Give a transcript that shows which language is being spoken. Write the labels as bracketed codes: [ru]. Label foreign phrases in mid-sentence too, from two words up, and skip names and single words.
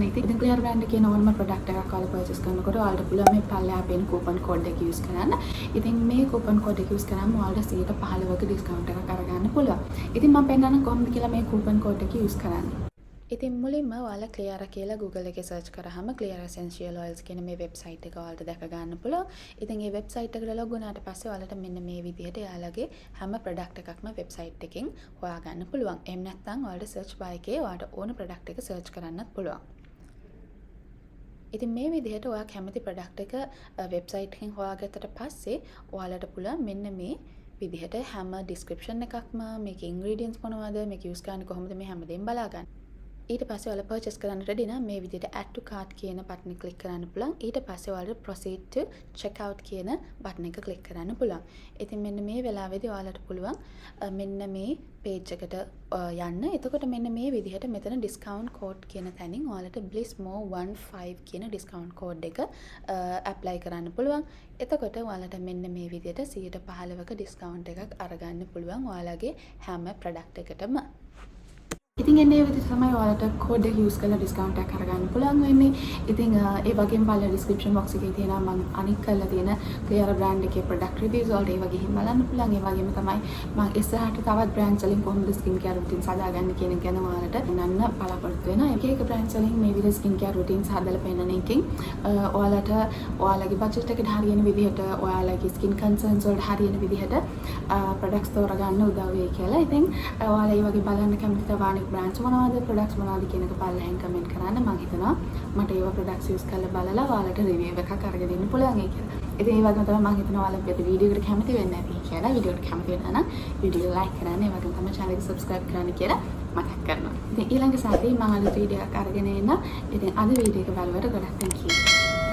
[si] ඉතින් Cliara brand එකේ [en] normal product [si] එකක් ඔයාලා purchase කරනකොට ඔයාලට පුළුවන් මේ පල්ලෙහා පේන [en] coupon code [si] එක use කරන්න. ඉතින් මේ [en] coupon code [si] එක use කරාම ඔයාලට 15% discount එකක් අරගන්න පුළුවන්. ඉතින් මම පෙන්නන්නම් කොහොමද කියලා මේ [en] coupon code [si] එක use කරන්නේ. ඉතින් මුලින්ම ඔයාලා Cliara කියලා Google එකේ search කරාම Cliara essential oils කියන මේ website එක ඔයාලට දැක ගන්න පුළුවන්. ඉතින් මේ website එකට log වුණාට පස්සේ ඔයාලට මෙන්න මේ විදිහට එයාලගේ හැම product එකක්ම website එකෙන් හොයා ගන්න පුළුවන්. එහෙම නැත්නම් ඔයාලට [en] search bar [si] එකේ ඔයාලට ඕන product එක search කරන්නත් පුළුවන්. ඉතින් මේ විදිහට ඔයා කැමති product එක website එකෙන් හොයාගත්තට පස්සේ ඔයාලට පුළුවන් මෙන්න මේ විදිහට හැම description එකක්ම මේකේ ingredients මොනවද මේක use කරන්නේ කොහොමද මේ හැමදේම බලා ගන්න. ඊට පස්සේ ඔයාලා purchase කරන්න ready නම් මේ විදිහට [en] add to cart [si] කියන button එක click කරන්න පුළුවන්. ඊට පස්සේ ඔයාලට [en] proceed to check out [si] කියන button එක click කරන්න පුළුවන්. ඉතින් මෙන්න මේ වෙලාවේදී ඔයාලට පුළුවන් මෙන්න මේ page එකට යන්න. එතකොට මෙන්න මේ විදිහට මෙතන [en] discount code [si] කියන තැනින් ඔයාලට Blissmore 15 කියන [en] discount code [si] එක apply කරන්න පුළුවන්. එතකොට ඔයාලට මෙන්න මේ විදිහට 15% discount එකක් අරගන්න පුළුවන් ඔයාලගේ හැම product එකටම. ඉතින් එන්නේ විදිහට තමයි ඔයාලට කෝඩ් එක යූස් කරලා ඩිස්කවුන්ට් එකක් අරගන්න පුළුවන් වෙන්නේ. ඉතින් ඒ වගේම බලලා [en] description box [si] එකේ තියෙනවා මම අනික් කරලා තියෙන Cliara brand එකේ [en] product reviews [si] වලට ඒ වගේ හිම බලන්න පුළුවන්. ඒ වගේම තමයි මම ඉස්සරහට තවත් brands වලින් කොහොමද [en] skin care routines [si] හදාගන්නේ කියන එක ගැන ඔයාලට පෙන්වන්න බලාපොරොත්තු වෙනවා. එක එක brands වලින් මේ විදිහට [en] skin care routines [si] හදලා පෙන්නන එකෙන් ඔයාලට ඔයාලගේ budget එකට හරියන විදිහට ඔයාලගේ [en] skin concerns [si] වලට හරියන විදිහට products තෝරගන්න උදව් වෙයි කියලා. ඉතින් ඔයාලා ඒ වගේ බලන්න කැමති තව brands මොනවද products මොනවද කියන එක පල්ලෙහෙන් කමෙන්ට් කරන්න. මම හිතනවා මට ඒවා products use කරලා බලලා ඔයාලට review එකක් අරගෙන දෙන්න පුළුවන් ඒ කියලා. ඉතින් ඒ වගේම තමයි මම හිතනවා ඔයාලා මේ වීඩියෝ එකට කැමති වෙන්නේ නැති කියලා. වීඩියෝ එකට කැමති වෙනා නම් වීඩියෝ like කරන්න. ඒ වගේම තමයි channel එක subscribe කරන්න කියලා මතක් කරනවා. ඉතින් ඊළඟ සතියේ මම අලුත් වීඩියෝ එකක් අරගෙන එන්න. ඉතින් අද වීඩියෝ එක බලවට ගොඩක් [en] thank you.